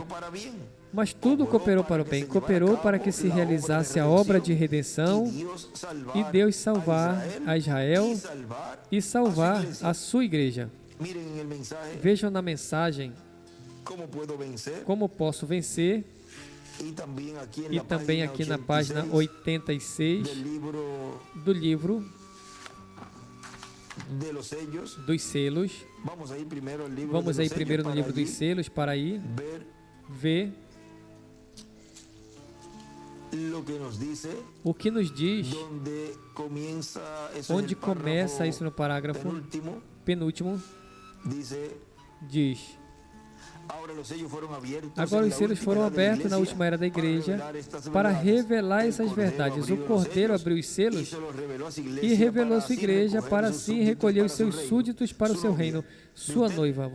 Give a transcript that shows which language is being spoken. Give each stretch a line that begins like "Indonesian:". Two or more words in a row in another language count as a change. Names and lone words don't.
Portuguese: Mas tudo cooperou para o bem, cooperou para que se realizasse a obra de redenção e Deus salvar a Israel e salvar a sua igreja. Vejam na mensagem como posso vencer, e também aqui na página 86 do livro
Spanish: de los sellos.
Portuguese: dos selos. Vamos aí primeiro ao livro
Spanish: Vamos de
Portuguese: aí
Spanish: los
Portuguese: primeiro no
Spanish: sellos
Portuguese: livro
Spanish: para
Portuguese: dos
Spanish: allí
Portuguese: selos para aí
Spanish: ver
Portuguese: ver
Spanish: lo que nos dice,
Portuguese: o que nos diz,
Spanish: donde comienza eso
Portuguese: onde
Spanish: en el párrafo
Portuguese: começa isso no parágrafo penúltimo,
Spanish: dice:
Portuguese: diz: agora os selos foram abertos na última era da igreja para revelar essas verdades. O Cordeiro abriu os selos e revelou a sua igreja para assim recolher os seus súditos para o seu reino, sua noiva.